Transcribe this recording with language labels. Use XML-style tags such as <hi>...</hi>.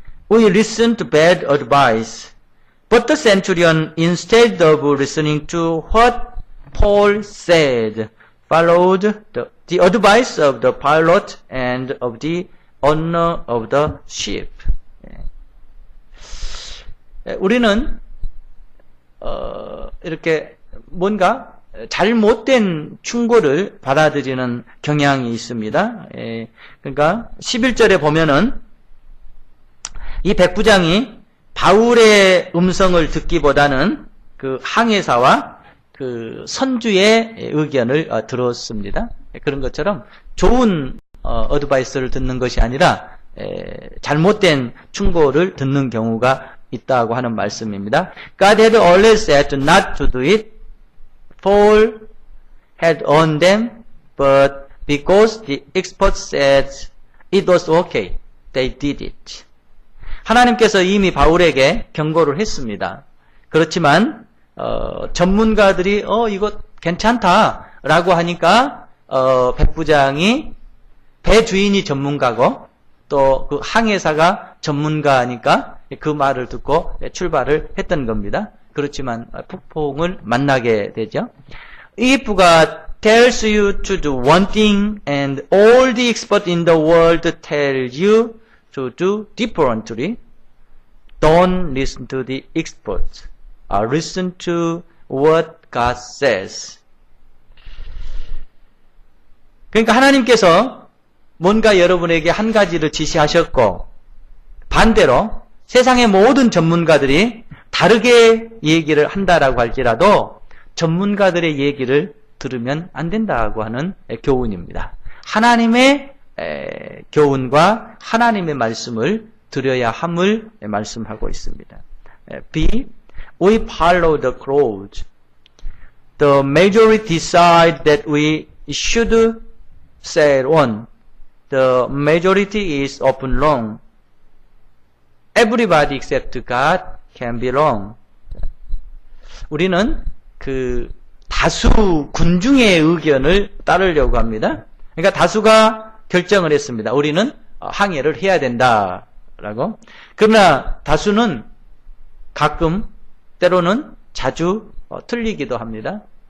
<en>We listen to bad advice, but the centurion, instead of listening to what Paul said, followed the advice of the pilot and of the owner of the ship.</en> <ko>우리는 이렇게 뭔가 잘못된 충고를 받아들이는 경향이 있습니다. 그러니까 11절에 보면은 이 백부장이 바울의 음성을 듣기보다는 그 항해사와 그 선주의 의견을 들었습니다. 그런 것처럼 좋은 어드바이스를 듣는 것이 아니라 잘못된 충고를 듣는 경우가 있다고 하는 말씀입니다.</ko> <en>God had always said not to do it. Paul had on them, but because the experts said it was okay, they did it.</en> <ko>하나님께서 이미 바울에게 경고를 했습니다. 그렇지만 전문가들이 이거 괜찮다라고 하니까 백부장이 배 주인이 전문가고 또 그 항해사가 전문가니까 그 말을 듣고 출발을 했던 겁니다. 그렇지만 폭풍을 만나게 되죠.</ko> <en>If God tells you to do one thing and all the experts in the world tell you to do differently, don't listen to the experts. Listen to what God says.</en> <ko>그러니까 하나님께서 뭔가 여러분에게 한 가지를 지시하셨고 반대로 세상의 모든 전문가들이 다르게 얘기를 한다라고 할지라도 전문가들의 얘기를 들으면 안 된다고 하는 교훈입니다. 하나님의 교훈과 하나님의 말씀을 들어야 함을 말씀하고 있습니다.</ko> <en>B. We follow the crowd. The majority decide that we should sail on. The majority is often wrong. Everybody except God can be wrong.</en> <ko>우리는 그 다수 군중의 의견을 따르려고 합니다. 그러니까 다수가 결정을 했습니다. 우리는 항해를 해야 된다라고. 그러나 다수는 가끔 때로는 자주 틀리기도 합니다.</ko>